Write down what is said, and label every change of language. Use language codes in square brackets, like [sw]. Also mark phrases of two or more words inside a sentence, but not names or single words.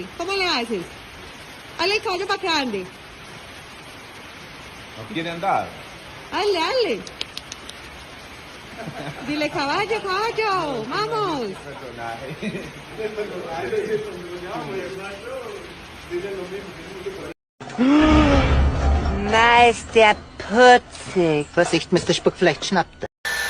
[es] ¿Cómo le haces? Hazle el caballo para que ande. ¿No quiere andar? Hazle, hazle. Dile caballo, caballo, vamos. [de] Na, ist der putzig. Vorsicht, Mr. Spuck, vielleicht schnappt er.